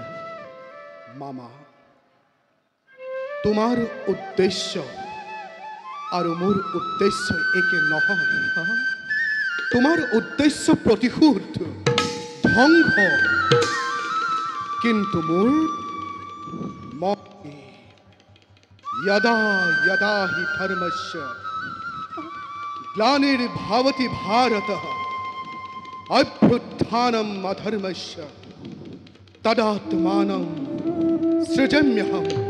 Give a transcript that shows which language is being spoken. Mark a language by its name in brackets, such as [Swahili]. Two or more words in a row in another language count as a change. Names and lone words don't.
[Assamese] মামা, তোমাৰ উদ্দেশ্য আৰু মোৰ উদ্দেশ্য একে নহয়। তোমাৰ উদ্দেশ্য প্ৰতিশোধ, ধ্বংস, কিন্তু মোৰ [Sanskrit] यदा यदा हि धर्मस्य ग्लानिर्भवति भारत अभ्युत्थानम् अधर्मस्य तदात्मानं सृजाम्यहम्